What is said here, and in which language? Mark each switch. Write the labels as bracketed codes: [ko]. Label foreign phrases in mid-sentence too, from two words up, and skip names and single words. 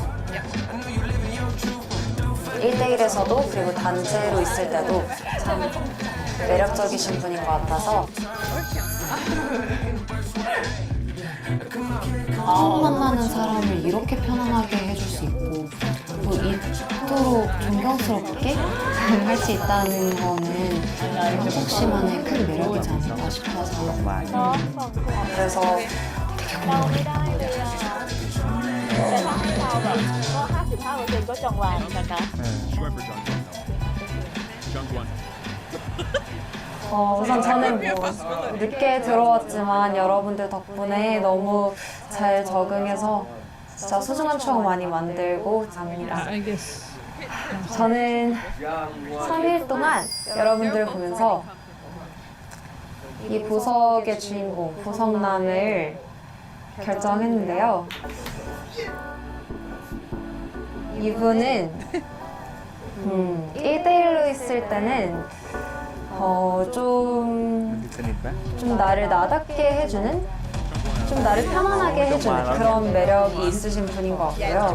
[ko] 1대1에서도 그리고 단체로 있을 때도 참 매력적이신 분인 것 같아서 처음 만나는 사람을 이렇게 편안하게 해줄 수 있고 또 이토록 존경스럽게 할 수 있다는 거는 현석 씨만의 큰 매력이지 않을까 싶어서 그래서 되게 [th] เราไม่ได้เลยอ่ะแต่ถ้าให้เราแบบก็55%ก็จังหวะนะคะ [en] Going for Jungwon. [ko] 우선 저는 뭐 늦게 들어왔지만 여러분들 덕분에 너무 잘 적응해서 진짜 소중한 추억 많이 만들고 갑니다. [en] I guess. [ko] 저는 3일 동안 여러분들 보면서 이 보석의 주인공 보석남을 결정했는데요. 이분은 1대1로 있을 때는 좀 나를 나답게 해주는, 좀 나를 편안하게 해주는 그런 매력이 있으신 분인 것 같고요.